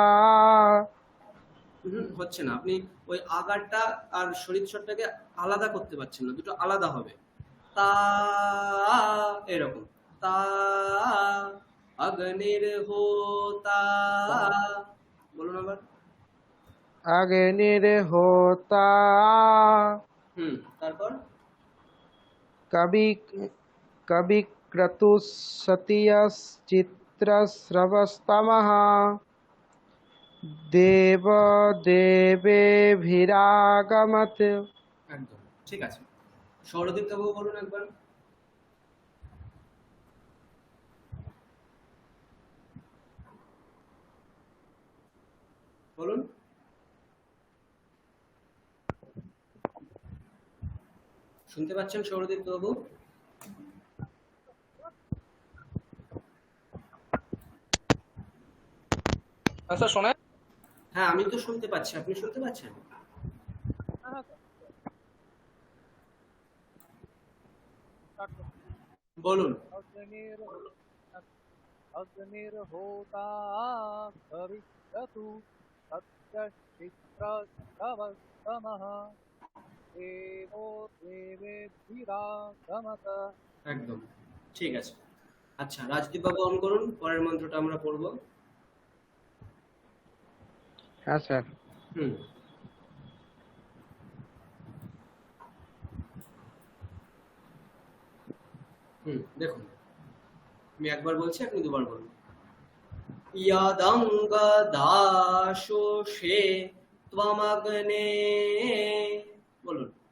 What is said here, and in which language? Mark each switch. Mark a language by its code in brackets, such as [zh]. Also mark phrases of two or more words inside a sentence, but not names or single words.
[bn] হচ্ছে না, আপনি ওই আকারটা আর শরীরস্বরটাকে আলাদা করতে পারছেন না, দুটো আলাদা হবে। তা, এরকম, তা, অগ্নির হোতা, বলুন আবার। [sa] अग्निर्होता [bn] তারপর [sa] कवि कविक्रतुः सतीयश्चित्रस्रवस्तमः देवदेवेभिरागमत्। [bn] একদম ঠিক আছে। সৌরদীপ বাবু বলুন একবার। বলুন। শুনতে পাচ্ছেন সৌরদীপ বাবু? হ্যাঁ স্যার, শোনা হ্যাঁ, আমি তো শুনতে পাচ্ছি, আপনি শুনতে পাচ্ছেন? বলুন। [sa] अग्निर्होता कविक्रतु सत्यचित्रस्तवस्तमः देवो देवेभिरागमत। [bn] একদম ঠিক আছে। আচ্ছা, রাজদীপ বাবু অন করুন, পরের মন্ত্রটা আমরা পড়বো। হ্যাঁ স্যার। হুম দেখুন, আমি একবার বলছি, আপনি দুবার বলুন। [sa] यदङ्ग दाशुषे त्वमग्ने, বলুন।